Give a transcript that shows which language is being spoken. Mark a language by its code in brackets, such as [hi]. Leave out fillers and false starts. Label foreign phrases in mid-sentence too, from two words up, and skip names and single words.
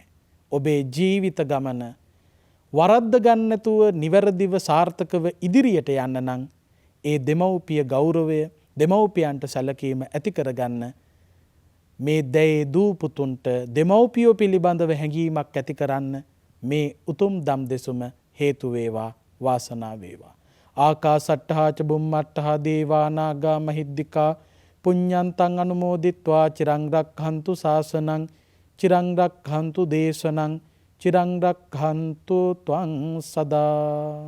[si] ඔබේ ජීවිත ගමන වරද්ද ගන්න නැතුව නිවැරදිව සාර්ථකව ඉදිරියට යන්න නම් ඒ දෙමව්පිය ගෞරවය, දෙමව්පියන්ට සැලකීම ඇති කරගන්න මේ දැයේ දූ පුතුන්ට දෙමව්පියෝ පිළිබඳව හැඟීමක් ඇති කරන්න මේ උතුම් දම් දෙසුම හේතු වේවා, වාසනාව වේවා. [pi] ආකාසට්ඨා ච බුම්මට්ඨා දේවා නාග මහිද්దికා පුඤ්ඤන්තං අනුමෝදිත්වා චිරං රක්ඛන්තු ශාසනං චිරං රක්ඛන්තු දේශනං චිරං රක්ඛන්තු ත්වං සදා.